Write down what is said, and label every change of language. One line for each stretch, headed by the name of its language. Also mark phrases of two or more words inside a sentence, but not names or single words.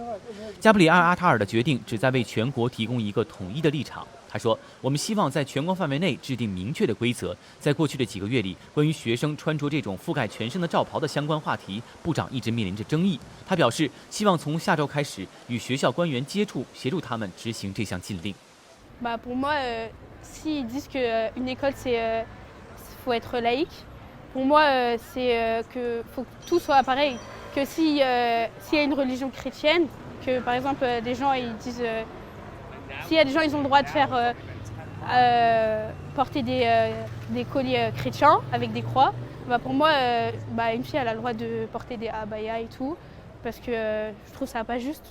Chinese: 加布里埃尔·阿塔尔的决定旨在为全国提供一个统一的立场。他说：“我们希望在全国范围内制定明确的规则。在过去的几个月里，关于学生穿着这种覆盖全身的罩袍的相关话题，部长一直面临着争议。他表示，希望从下周开始与学校官员接触，协助他们执行这项禁令。”
French: Pour moi, s'ils disent qu'une école faut être laïque, pour moi c'est que faut que tout soit pareil. Que s'il y a une religion chrétienne, que par exemple des gens ils disent s'il y a des gens ils ont le droit de faire porter des colliers chrétiens avec des croix, pour moi une fille elle a le droit de porter des abayas et tout parce que je trouve ça pas juste.